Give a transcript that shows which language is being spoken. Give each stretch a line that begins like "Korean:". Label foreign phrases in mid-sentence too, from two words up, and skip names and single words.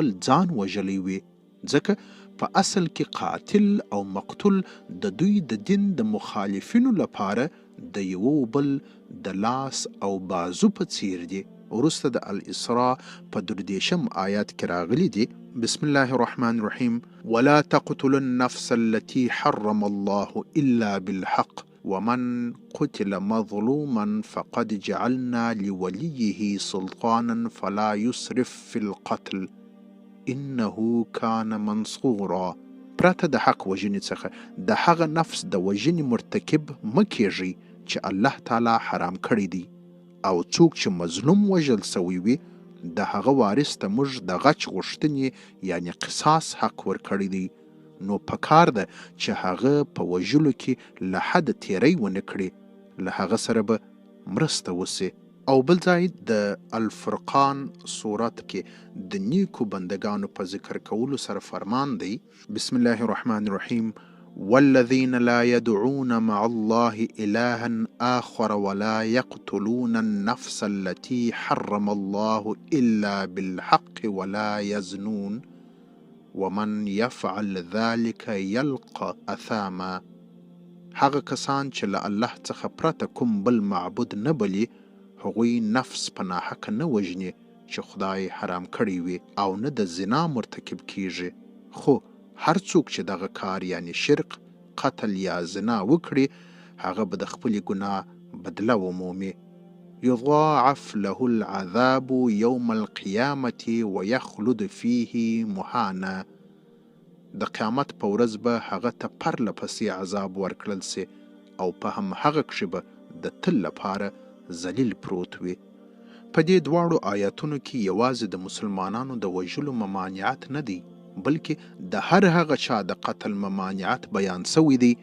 Pashto: ځان وژلی وي ځکه په اصل کې قاتل او مقتول د دوی د دین د مخالفینو لپاره د یو بل د لاس او بازو په څیر دي وروسته د الاسراء په 33 آیات کې راغلی دي
Arabic: بسم الله الرحمن الرحیم ولا تقتلوا النفس التي حرم الله الا بالحق ومن قتل مظلوما فقد جعلنا لوليه سلطانا فلا يسرف في القتل انه كان منصورا
Pashto: پرته د حق وژنې څخه د هغه نفس د وژنې مرتکب مه کیږئ چې الله تعالی حرام کړی دی او څوک چې مظلوم وژل سوی وي د هغه وارث ته موږ د غچ غوښتنې یعنی قصاص حق ورکړی دی نو پکار ده چې هغه په وژلو کې له حد تیری ونه کړي له هغه سره به مرسته وسي او بل ځای د الفرقان صورت کې د نیکو بندگانو په ذکر کولو سره فرمان دی
Arabic: بسم الله الرحمن الرحیم والذین لا يدعون مع الله إلها آخر ولا يقتلون النفس التي حرم الله إلا بالحق ولا يزنون ومن يفعل ذلك يلقى اثاما
Pashto: هغه کسان چې له الله څخه پرته کوم بل معبود نه بلي هغوی نفس په ناحقه نه وژني چې خدای حرام کړی وي او نه د زنا مرتکب کیږي خو هر څوک چې دغه کار یعنی شرک قتل یا زنا وکړي هغه به د خپل ګناه بدله ومومي
Arabic: يضاعف له العذاب يوم القيامة ويخلد فيه مهانا
Pashto: د قیامت په ورځ به هغه ته پرله پسې عذاب ورکړل سي او په هم هغه کښې به د تل لپاره ذلیل پروت وي په دې دواړو آیاتونو کې یوازې د مسلمانانو د وژلو ممانعت نه دی بلکې د هر هغه چا د قتل ممانعت بیان سوی دی